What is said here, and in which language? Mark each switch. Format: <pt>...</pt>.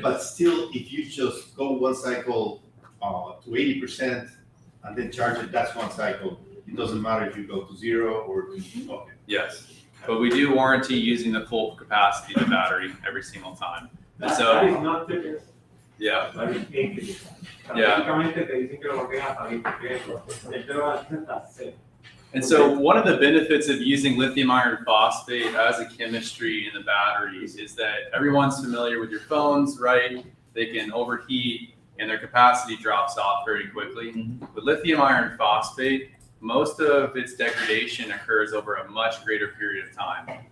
<en>But still, if you just go one cycle to 80% and then charge it, that's one cycle. It doesn't matter if you go to 0 or to, okay. Yes, but we do warranty using the full capacity of the battery every single time. And so, That is not the case. yeah, That is 80. Yeah.</en> <es>Básicamente te dicen que lo bloqueas hasta 20, él te lo va a decir hasta 0.</es> <en>and so one of the benefits of using lithium iron phosphate as a chemistry in the batteries is that everyone's familiar with your phones, right? They can overheat and their capacity drops off very quickly. With lithium iron phosphate, most of its degradation occurs over a much greater period of time.</en>